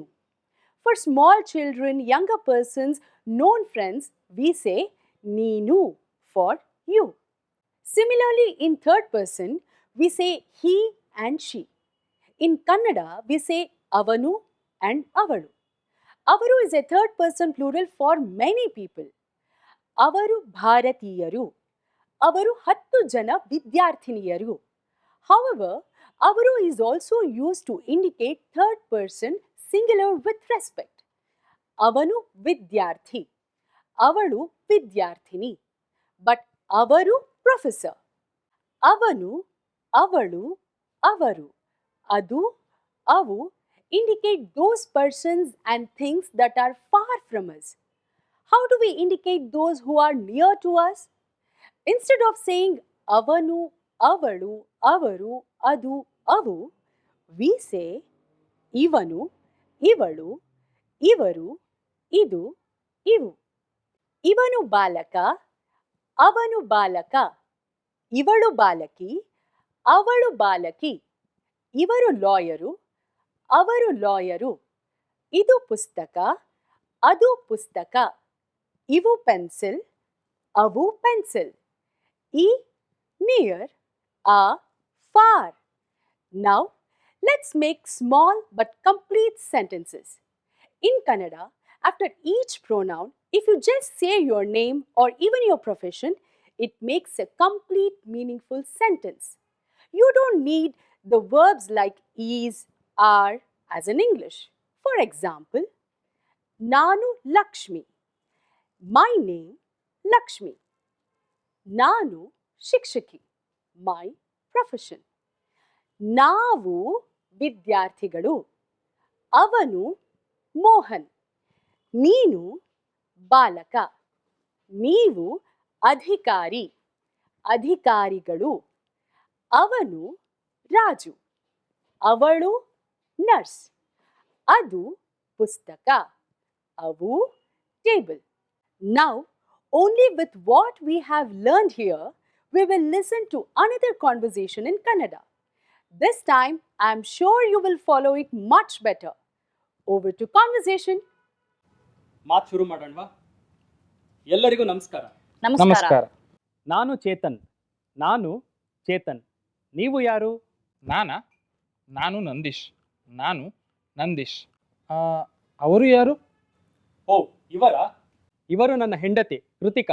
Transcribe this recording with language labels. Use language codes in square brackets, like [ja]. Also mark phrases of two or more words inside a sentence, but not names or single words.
[en] For small children, younger persons, known friends, we say niinu for you. Similarly, in third person, we say he and she. In Kannada, we say avanu and avaru. Avaru is a third person plural for many people. [kn] ಅವರು ಭಾರತೀಯರು. ಅವರು 10 ಜನ ವಿದ್ಯಾರ್ಥಿನಿಯರು. [en] However, avaru is also used to indicate third person singular with respect. [kn] ಅವನು ವಿದ್ಯಾರ್ಥಿ, ಅವಳು ವಿದ್ಯಾರ್ಥಿನಿ. [en] But avaru, professor. [kn] ಅವನು, ಅವಳು, ಅವರು. ಅದು, ಅವು [en] indicate those persons and things that are far from us. How do we indicate those who are near to us? Instead of saying [kn] ಅವನು, ಅವಳು, ಅವರು, ಅದು, [en] avu, we say [kn] ಇವನು, ಇವಳು, ಇವರು, ಇದು, ಇವು. ಇವನು ಬಾಲಕ, ಅವನು ಬಾಲಕ, ಇವಳು ಬಾಲಕಿ, ಅವಳು ಬಾಲಕಿ. ಇವರು ಲಾಯರು, ಅವರು ಲಾಯರು. ಇದು ಪುಸ್ತಕ, ಅದು ಪುಸ್ತಕ. ಇವು ಪೆನ್ಸಿಲ್, ಅವು ಪೆನ್ಸಿಲ್. [en] E near, a far. Now let's make small but complete sentences. In Kannada, after each pronoun, if you just say your name or even your profession, it makes a complete meaningful sentence. You don't need the verbs like is, are as in English. For example, naanu Lakshmi. My name Lakshmi. [kn] ನಾನು ಶಿಕ್ಷಕಿ. [en] My profession. [kn] ನಾವು ವಿದ್ಯಾರ್ಥಿಗಳು. ಅವನು ಮೋಹನ್. ನೀನು ಬಾಲಕ. ನೀವು ಅಧಿಕಾರಿ. ಅಧಿಕಾರಿಗಳು. ಅವನು ರಾಜು. ಅವಳು ನರ್ಸ್. ಅದು ಪುಸ್ತಕ. ಅವು ಟೇಬಲ್. [en] Now, only with what we have learned here, we will listen to another conversation in Kannada. This time, I am sure you will follow it much better. Over to conversation. [kn] ಮಾತು ಶುರು ಮಾಡೋಣವಾ? ಎಲ್ಲರಿಗೂ ನಮಸ್ಕಾರ. ನಮಸ್ಕಾರ. ನಾನು ಚೇತನ್. ನೀವು ಯಾರು? ನಾನು ನಂದೀಶ್. ಅವರು ಯಾರು? ಓ, ಇವರು ನನ್ನ ಹೆಂಡತಿ ಕೃತಿಕಾ.